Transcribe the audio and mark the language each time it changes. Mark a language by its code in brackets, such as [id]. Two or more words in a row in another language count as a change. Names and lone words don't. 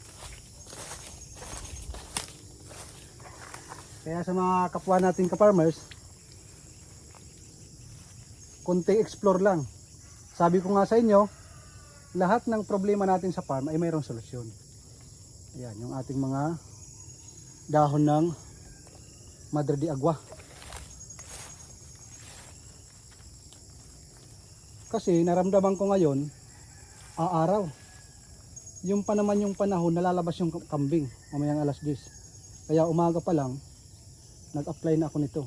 [tl] Kaya sa mga kapwa natin ka-farmers, konting explore lang. Sabi ko nga sa inyo, lahat ng problema natin sa farm ay mayroong solusyon. Ayan, yung ating mga dahon ng madre de agua. Kasi naramdaman ko ngayon, araw. Yung pa naman yung panahon, nalalabas yung kambing, mamayang alas 10. Kaya umaga pa lang, nag-apply na ako nito.